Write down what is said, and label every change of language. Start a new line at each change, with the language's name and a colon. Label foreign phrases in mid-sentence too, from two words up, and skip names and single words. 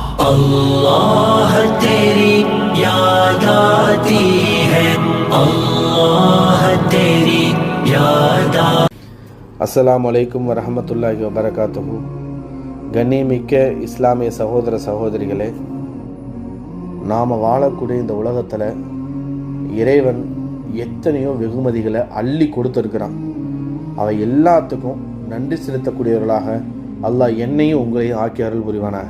Hindi: अल्लाह तेरी याद आती है, अल्लाह तेरी याद।
Arabic: السلام عليكم ورحمة الله وبركاته.
Tamil: கண்ணியமிக்க இஸ்லாமிய சகோதர சகோதரிகளே, நாம் வாழக்கூடிய இந்த உலகத்தில் இறைவன் எத்தனையோ வெகுமதிகளை அள்ளி கொடுத்துருக்கிறான். அவை எல்லாத்துக்கும் நன்றி செலுத்தக்கூடியவர்களாக அல்லாஹ் என்னையும் உங்களையும் ஆக்கி அருள் புரிவானாக.